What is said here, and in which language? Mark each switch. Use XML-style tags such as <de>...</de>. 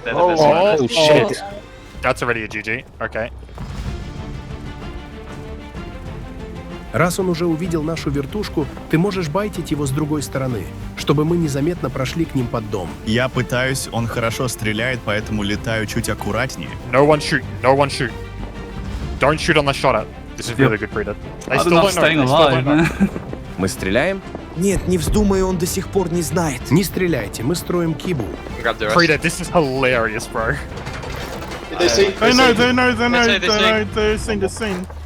<en>Oh shit. That's already a GG. Okay.</en> <ru>Раз он уже увидел нашу вертушку, ты можешь байтить его с другой стороны, чтобы мы незаметно прошли к ним под дом. Я пытаюсь, он хорошо стреляет, поэтому летаю чуть аккуратнее.</ru> <en>No one shoot. Don't shoot on the shot at. This is really good, Predator. They still don't know. Staying alive, man.</en> <ru>Мы стреляем? Нет, не вздумай, он до сих пор не знает. Не стреляйте, мы строим кибу.</ru> <en>Frida, this is hilarious, bro. They know, they're seeing the scene.</en>